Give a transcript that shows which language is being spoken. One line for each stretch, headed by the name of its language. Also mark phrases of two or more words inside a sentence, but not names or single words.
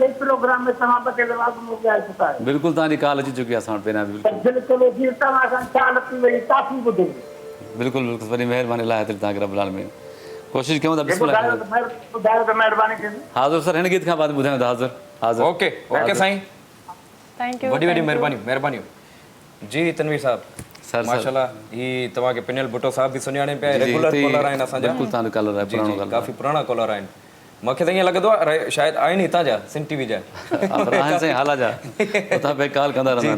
Sindhi: प्रोग्राम में तव्हां ॿ टे दफ़ा ॻाए चुका आहियो। बिल्कुलु तव्हांजी कॉल अची चुकी आहे असां वटि पहिरियां। बिल्कुलु बिल्कुलु जी, तव्हां सां ख़्यालु थी वई, काफ़ी ॿुधी। बिल्कुलु बिल्कुलु, वरी महिरबानी लाइ तव्हांखे
Arabic: رب عالمين.
Sindhi: कोशिशि कयूं था। ॿुधायो त महिरबानी थींदी। हाज़िर सर, हिन गीत खां बाद ॿुधायूं था। हाज़िर हाज़िर। ओके ओके साईं,
English: thank you.
Sindhi: वॾी वॾी महिरबानी महिरबानी। जी तनवीर साहब सर माशाल्लाह, ही तव्हांखे पिनियल भुट्टो साहब बि सुञाणे पिया,
English: regular caller
Sindhi: आहिनि असांजा। बिल्कुलु तव्हांजो कॉलर आहे, पुराणो कॉलर, काफ़ी पुराणा कॉलर आहिनि। मूंखे त ईअं लॻंदो आहे शायदि आहिनि हितां जा, सिंध टीवी जा। साईं हाला जा उतां पे कॉल कंदा रहंदा।